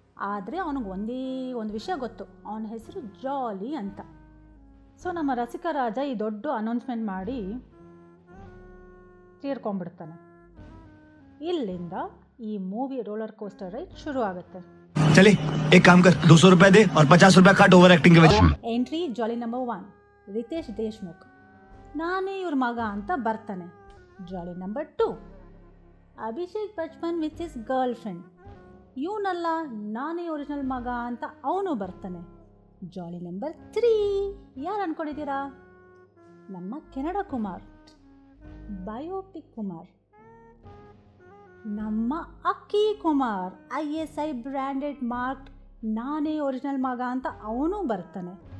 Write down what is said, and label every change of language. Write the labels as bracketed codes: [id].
[kn] ಆದರೆ ಅವನಿಗೆ ಒಂದು ವಿಷಯ ಗೊತ್ತು, ಅವನ ಹೆಸರು ಜಾಲಿ ಅಂತ. ಸೊ ನಮ್ಮ ರಸಿಕ ರಾಜ ಈ ದೊಡ್ಡ ಅನೌನ್ಸ್ಮೆಂಟ್ ಮಾಡಿ ತೀರ್ಕೊಂಡ್ಬಿಡ್ತಾನೆ. ಇಲ್ಲಿಂದ ಈ ಮೂವಿ ರೋಲರ್ ಕೋಸ್ಟರ್ ರೈಡ್ ಶುರು ಆಗುತ್ತೆ. [hi] चले एक काम कर, 200 रुपए दे और 50 रुपए काट ओवर एक्टिंग के वजह। [kn] ಎಂಟ್ರಿ ಜಾಲಿ ನಂಬರ್ 1 ರಿತೇಶ್ ದೇಶ್ಮುಖ್, ನಾನೇ ಇವ್ರ ಮಗ ಅಂತ ಬರ್ತಾನೆ. ಜಾಲಿ number 2 Abhishek Bachchan with his girl friend, ಇವನಲ್ಲ ನಾನೇ ಒರಿಜಿನಲ್ ಮಗ ಅಂತ ಅವನು ಬರ್ತಾನೆ. ಜಾಲಿ ನಂಬರ್ 3 ಯಾರು ಅಂದ್ಕೊಂಡಿದ್ದೀರಾ? ನಮ್ಮ ಕೆನಡಾ ಕುಮಾರ್, ಬಯೋಪಿಕ್ ಕುಮಾರ್, ನಮ್ಮ ಅಕ್ಕಿ ಕುಮಾರ್, ISI ಬ್ರ್ಯಾಂಡೆಡ್ ಮಾರ್ಕ್ ನಾನೇ ಒರಿಜಿನಲ್ ಮಗ ಅಂತ ಅವನು ಬರ್ತಾನೆ.